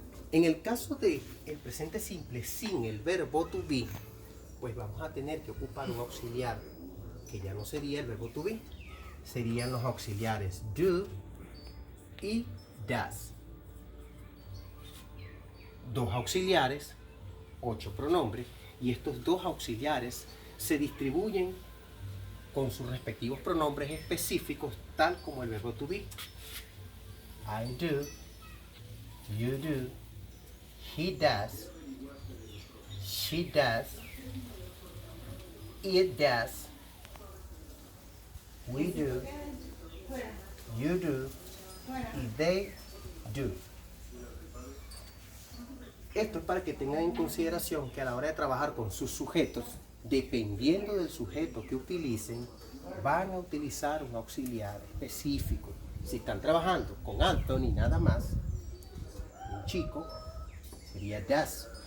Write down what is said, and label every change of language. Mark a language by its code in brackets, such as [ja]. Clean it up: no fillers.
[es] En el caso de el presente simple sin el verbo to be, pues vamos a tener que ocupar un auxiliar que ya no sería el verbo to be, serían los auxiliares do y does. Dos auxiliares, 8 pronombres, y estos dos auxiliares se distribuyen con sus respectivos pronombres específicos, tal como el verbo to be. [en] I do, you do, he does, she does, it does, we do, you do, [es] y [en] they do. [es] Esto es para que tengan en consideración que a la hora de trabajar con sus sujetos, dependiendo del sujeto que utilicen, van a utilizar un auxiliar específico. Si están trabajando con Anthony nada más, un chico, sería does.